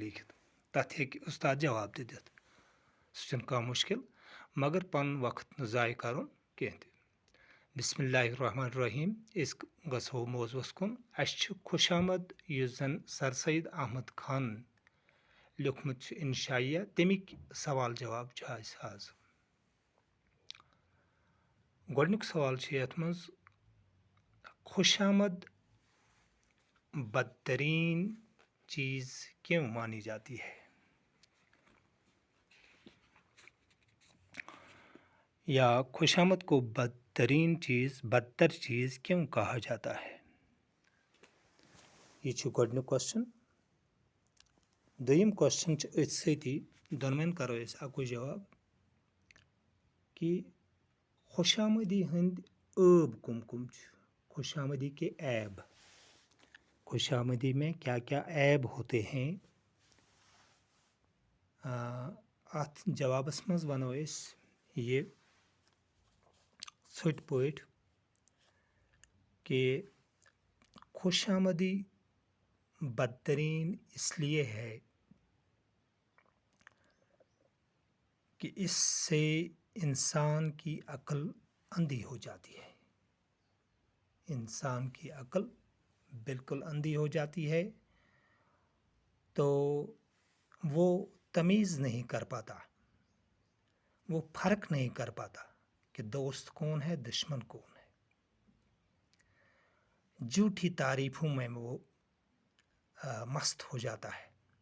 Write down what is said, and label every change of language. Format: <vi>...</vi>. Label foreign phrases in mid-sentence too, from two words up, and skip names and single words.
<ks>لیٖکھِتھ تتھ ہیٚکہِ اُستاد جواب تہِ دِتھ سُہ چھُنہٕ کانٛہہ مُشکِل مگر پنُن وقت نہٕ ضایع کرُن کینٛہہ تہِ</ks> <ar>بسم اللہ الرحمن الرحیم</ar> <ks>أسۍ گژھو موضوٗعس کُن اسہِ چھُ خوش آمد یُس زن سر سید احمد خانن لیوٗکھمُت چھُ انشائیہ تمیِکۍ سوال جواب چھُ اسہِ آز گۄڈنیُک سوال چھُ یتھ منٛز خوش آمد</ks> <ur>بدترین چیز کیوں مانی جاتی ہے یا خوش آمد کو بدتر چیز کیوں کہا جاتا ہے</ur> <ks>یہ چھُ گۄڈنیُک کوسچن دوٚیِم کوسچن چھُ أتھۍ سۭتی دۄنوَے کرو أسۍ اکُے جواب کہِ</ks> <ur>خوش آمدی ہٕنٛدۍ عٲب کم کم چھِ خوش آمدی کے عیب خوش آمدی میں کیا کیا عیب ہوتے ہیں</ur> <ks>اتھ جوابس منٛز ونو أسۍ یہِ ژھٔٹۍ پٲٹھۍ کہ خوش آمدی</ks> <ur>بدترین اس لیے ہے کہ اس سے انسان کی عقل اندھی ہو جاتی ہے انسان کی عقل بالکل اندھی ہو جاتی ہے تو وہ تمیز نہیں کر پاتا وہ فرق نہیں کر پاتا کہ دوست کون ہے دشمن کون ہے جھوٹی تعریفوں میں وہ مست ہو جاتا ہے</ur>